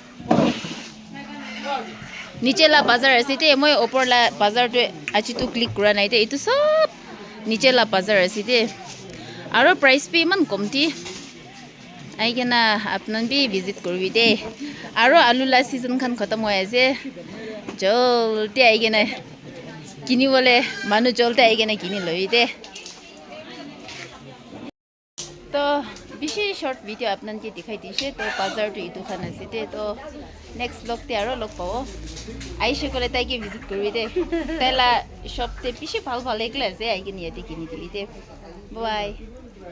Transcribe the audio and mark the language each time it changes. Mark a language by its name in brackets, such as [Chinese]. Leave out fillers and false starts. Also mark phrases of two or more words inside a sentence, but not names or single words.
[Naga Pidgin] niche la bazar ase te moi upor la bazar tu achi tu click kura nai de itu sob niche la bazar ase de aro price bi man komti aigena apnan bi visit korbi de aro alu la season khan khatam hoy ase jolti aigena kini bole manu jolte aigena kini loi de to bishi short video apnan ke dikhai dishe to bazar tu itu khan ase de to [English] next vlog [Naga Pidgin] te aro log pao aishe kole tai ke visit korbi de tela shop te bishi bhal bhal ekla ase aigeni yate kini dili de bye